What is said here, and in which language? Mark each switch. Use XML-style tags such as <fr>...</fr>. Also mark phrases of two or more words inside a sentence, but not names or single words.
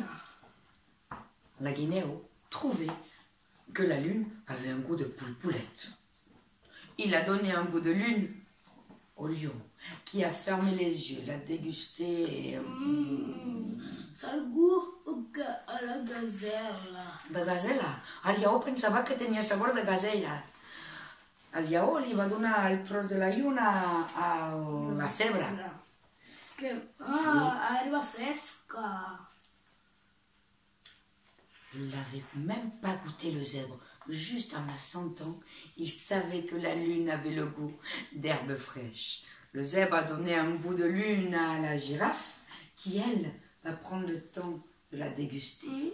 <fr>La guinéo trouvait que la lune avait un goût de poulette. Il a donné un bout de lune au lion, qui a fermé les yeux, l'a dégusté et... Ça a le goût à la gazelle.</fr> <ca>De gazela. El lleó pensava que tenia sabor de gazella. El lleó li va donar el tros de la lluna a la zebra. Herba fresca.</ca> <fr>Il n'avait même pas goûté le zèbre. Juste en la sentant, il savait que la lune avait le goût d'herbe fraîche. Le zèbre a donné un bout de lune à la girafe, qui, elle, va prendre le temps de la déguster.</fr>